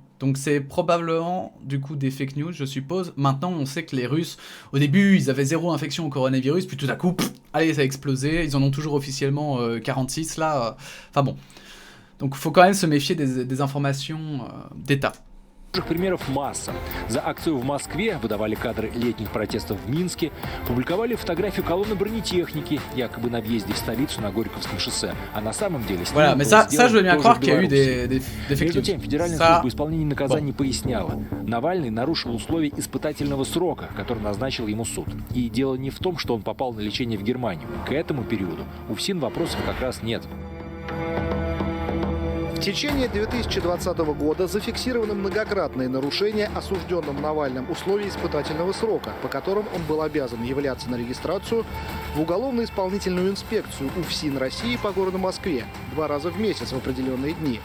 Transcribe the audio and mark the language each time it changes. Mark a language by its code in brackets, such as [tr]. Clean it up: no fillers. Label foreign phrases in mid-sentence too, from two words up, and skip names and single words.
[fr] Donc c'est probablement, du coup, des [en] fake news, [fr] je suppose. Maintenant, on sait que les Russes, au début, ils avaient 0 infection au coronavirus, puis tout à coup, allez, ça a explosé. Ils en ont toujours officiellement 46, là. Enfin bon. Donc il faut quand même se méfier des informations d'État. [ru] Примеров масса. За акцию в Москве выдавали кадры летних протестов в Минске, публиковали фотографию колонны бронетехники, якобы на въезде в столицу на Горьковском шоссе, а на самом деле... [fr] Voilà, mais ça je veux bien croire qu'il y a eu des [en] fake news. [ru] Между тем, Федеральная служба исполнения наказаний поясняла, Навальный нарушил условия испытательного срока, который назначил ему суд. И дело не в том, что он попал на лечение в Германию. К этому периоду у ФСИН вопросов как раз нет. В течение 2020 года зафиксированы многократные нарушения осужденным Навальным условий испытательного срока, по которым он был обязан являться на регистрацию в уголовно-исполнительную инспекцию УФСИН России по городу Москве 2 раза в месяц в определенные дни.